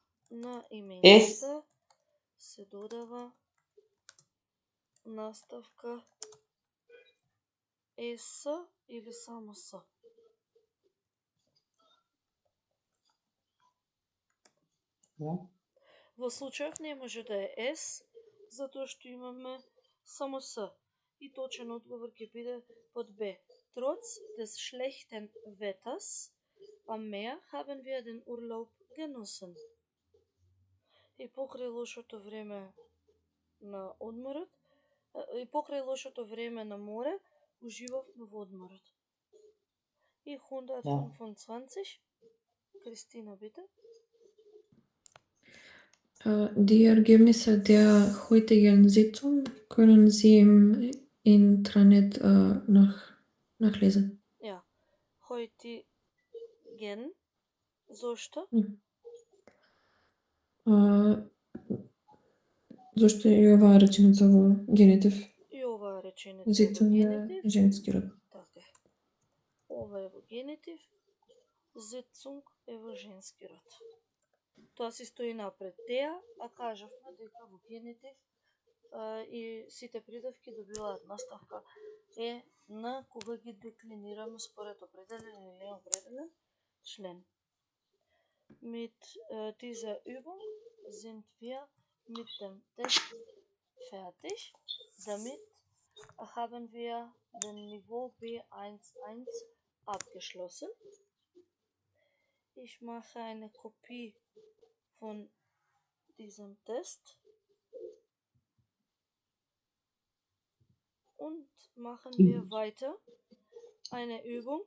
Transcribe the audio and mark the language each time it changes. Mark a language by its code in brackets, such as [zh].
[mk] На именката се додава наставка ес или само с. Во случајов не може да е ес, затоа што имаме само с. И точен одговор ќе биде под Б. [de] Trotz des schlechten Wetters am Meer haben wir den Urlaub genossen. [mk] И покрај лошото време на одморот, и покрај лошото време на море, уживавме во одморот. И 125, Кристина, [de] bitte. Die Ergebnisse der heutigen Sitzung können Sie im Intranet nachlesen. Ja, heutigen, [mk] зошто? Зошто и оваа реченица во генитив? И оваа реченица Зицун во е генитив. женски род. Така е. Ова е во генитив, зицунг е во женски род. Тоа си стои напред теа, а кажавме дека во генитив и сите придавки добиваат наставка на кога ги деклинираме според определен или неопределен член. [de] Mit dieser Übung sind wir mit dem Test fertig. Damit haben wir den Niveau B11 abgeschlossen. Ich mache eine Kopie von diesem Test und machen wir weiter eine Übung.